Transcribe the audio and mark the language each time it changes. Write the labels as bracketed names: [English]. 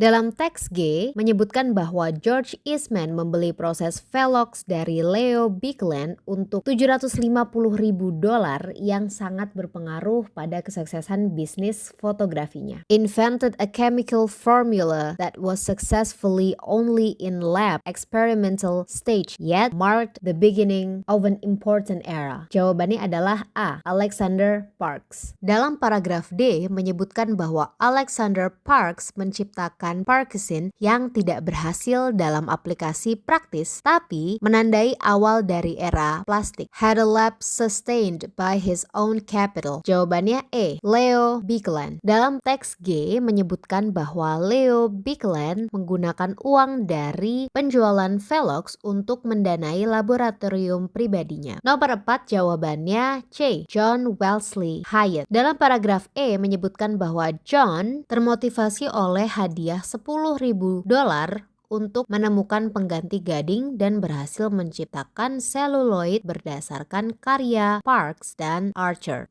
[Indonesian] Dalam teks G menyebutkan bahwa George Eastman membeli proses Velox dari Leo Bigland untuk $750,000 yang sangat berpengaruh pada kesuksesan bisnis fotografinya. [English] Invented a chemical formula that was successfully only in lab experimental stage, yet marked the beginning of an important era. [Indonesian] Jawabannya adalah A. Alexander Parkes. Dalam paragraf D menyebutkan bahwa Alexander Parkes menciptakan Parkesin yang tidak berhasil dalam aplikasi praktis, tapi menandai awal dari era plastik. [English] Had a lab sustained by his own capital. [Indonesian] Jawabannya E. Leo Bikeland. Dalam teks G menyebutkan bahwa Leo Bikeland menggunakan uang dari penjualan Velox untuk mendanai laboratorium pribadinya. Nomor 4 jawabannya C. John Wesley Hyatt. Dalam paragraf E menyebutkan bahwa John termotivasi oleh hadiah $10.000 untuk menemukan pengganti gading dan berhasil menciptakan seluloid berdasarkan karya Parks dan Archer.